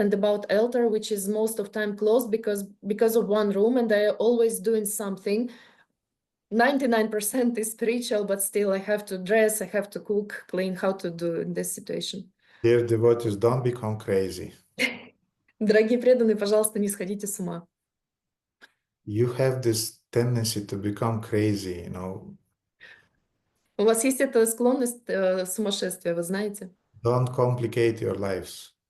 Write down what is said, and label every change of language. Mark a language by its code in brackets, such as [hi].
[en] And about altar, which is most of time closed because of one room, and I always doing something. 99% is spiritual, but still I have to dress, I have to cook, clean, how to do in this situation. Dear devotees, don't become crazy. [ru] Дорогие преданные, пожалуйста, не сходите с ума. [en] You have this tendency to become crazy, [ru] У вас есть эта склонность сумасшествия, вы знаете? [en] Don't complicate your lives.